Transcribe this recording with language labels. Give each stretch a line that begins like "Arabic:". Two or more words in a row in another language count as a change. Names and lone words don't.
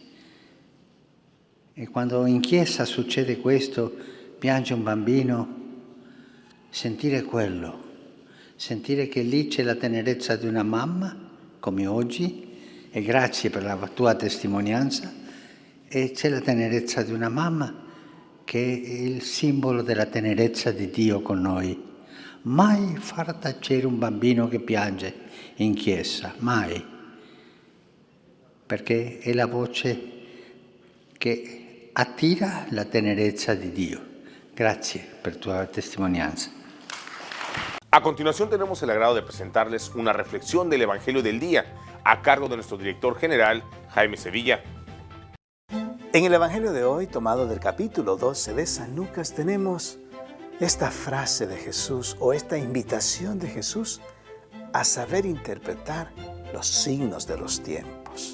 Italian: E quando in chiesa succede questo, piange un bambino, sentire quello, sentire che lì c'è la tenerezza di una mamma, come oggi, e grazie per la tua testimonianza, e c'è la tenerezza di una mamma che è il simbolo della tenerezza di Dio con noi. Mai far tacere un bambino che piange in chiesa, mai, perché è la voce che attira la tenerezza di Dio. Grazie per tua testimonianza.
Spanish: A continuación tenemos el agrado de presentarles una reflexión del Evangelio del Día a cargo de nuestro director general, Jaime Sevilla. En el Evangelio de hoy, tomado del capítulo 12 de San Lucas, tenemos esta frase de Jesús o esta invitación de Jesús a saber interpretar los signos de los tiempos.